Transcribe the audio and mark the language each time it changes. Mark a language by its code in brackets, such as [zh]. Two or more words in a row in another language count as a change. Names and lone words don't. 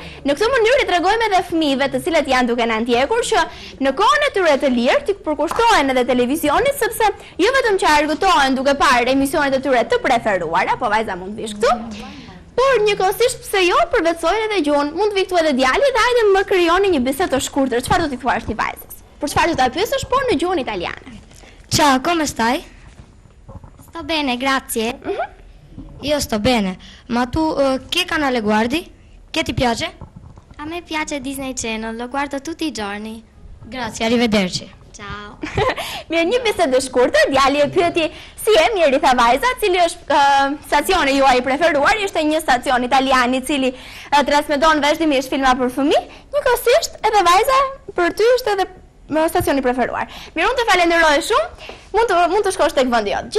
[sq] Në këtë mënyrë i tregojmë edhe fëmijëve të cilët janë duke na ndjekur që në kohën e tyre të lirë të përkushtohen edhe televizionit, sepse jo vetëm që argëtohen duke parë emisionet e tyre të preferuara, po vajza mund vish këtu. Por njëkohësisht pse jo përvetësojnë edhe gjuhën, mund të vi këtu edhe djali dhe hajde më krijoni një bisedë të shkurtër. Çfarë do t'i thuash ti vajzës? Për çfarë do ta pyesësh, por në gjuhën italiane? [it] Ciao, come stai? Sto bene, grazie. Io sto bene. Ma tu che canale guardi? Che ti piace? A me piace Disney Channel, lo guardo tutti i giorni. Grazie, arrivederci. Ciao. [sq] Mirë, një bisedë shkurtër, djali e pyeti si e mirë, i tha vajza, cili është stacioni juaj i preferuar, ishte një stacion italian i cili transmeton vazhdimisht filma për fëmijë, njëkohësisht edhe vajza për ty ishte edhe stacioni preferuar. Mirë, unë të falenderoj shumë, mund të shkosh tek vendi jot.